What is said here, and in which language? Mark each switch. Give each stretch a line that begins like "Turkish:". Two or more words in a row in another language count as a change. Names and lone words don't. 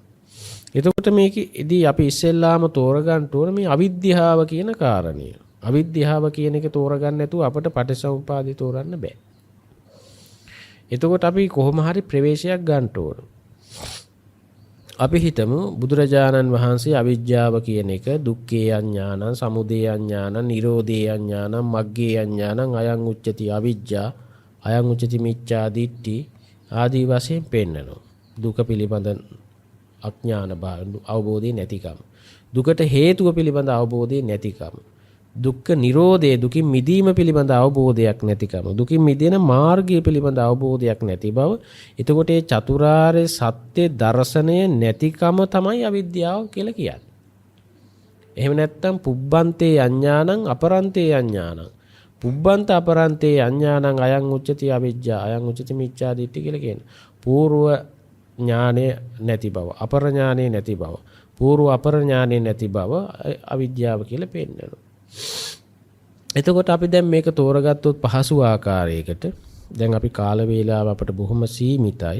Sinhala: එතකොට මේකෙදී අපි ඉස්සෙල්ලාම තෝරගන්න ඕන මේ අවිද්‍යාව කියන කාරණය. අවිද්‍යාව කියන එක තෝරගන්න නැතුව අපිට පටිච්චසමුප්පාදය තෝරන්න බෑ. එතකොට අපි කොහොම හරි ප්‍රවේශයක් ගන්න ඕන. අපි හිතමු බුදුරජාණන් වහන්සේ අවිද්‍යාව කියන එක
Pali: දුක්ඛේ අඥානං, සමුදය අඥානං, නිරෝධේ අඥානං, මග්ගේ අඥානං, අයං උච්චති අවිජ්ජා, අයං උච්චති මිච්ඡා දිට්ඨි
Sinhala: ආදී වශයෙන් පෙන්නනවා. දුක පිළිබඳ අඥාන අවබෝධය නැතිකම, දුකට හේතුව පිළිබඳ අවබෝධය නැතිකම, දුක්ඛ නිරෝධය දුකින් මිදීම පිළිබඳ අවබෝධයක් නැතිකම, දුකින් මිදෙන මාර්ගය පිළිබඳ අවබෝධයක් නැති බව. එතකොට මේ චතුරාර්ය සත්‍ය දර්ශනය නැතිකම තමයි අවිද්‍යාව කියලා කියන්නේ. එහෙම නැත්නම්
Pali: පුබ්බන්තේ අඥානං අපරන්තේ අඥානං, පුබ්බන්ත අපරන්තේ අඥානං අයං උච්චති අවිජ්ජා, අයං උච්චති මිච්ඡා දිට්ඨි
Sinhala: කියලා කියනවා. పూర్ව ඥානය නැති බව, අපර ඥානය නැති බව, పూర్ව අපර ඥානය නැති බව අවිද්‍යාව කියලා පෙන්නනවා. එතකොට අපි දැන් මේක තෝරගත්තොත් පහසු ආකාරයකට, දැන් අපි කාල වේලාව අපට බොහොම සීමිතයි.